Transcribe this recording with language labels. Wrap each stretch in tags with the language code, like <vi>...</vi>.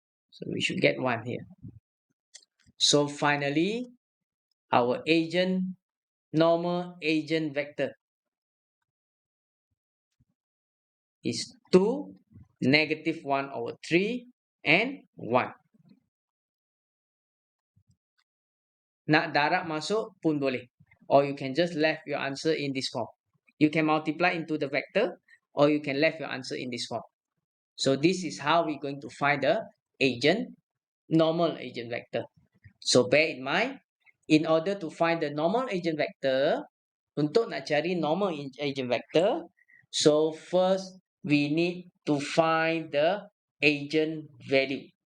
<en>So we should get 1 here. So finally, our normal eigenvector is 2, negative 1 over 3 and 1.</en> <ms>Nak darab masuk pun boleh.</ms> <en>Or you can just left your answer in this form. You can multiply into the vector or you can left your answer in this form. So this is how we're going to find the normal eigenvector. So bear in mind, in order to find the normal eigenvector,</en> <ms>untuk nak cari</ms> <en>normal eigenvector, so first we need to find the eigenvalue.</en>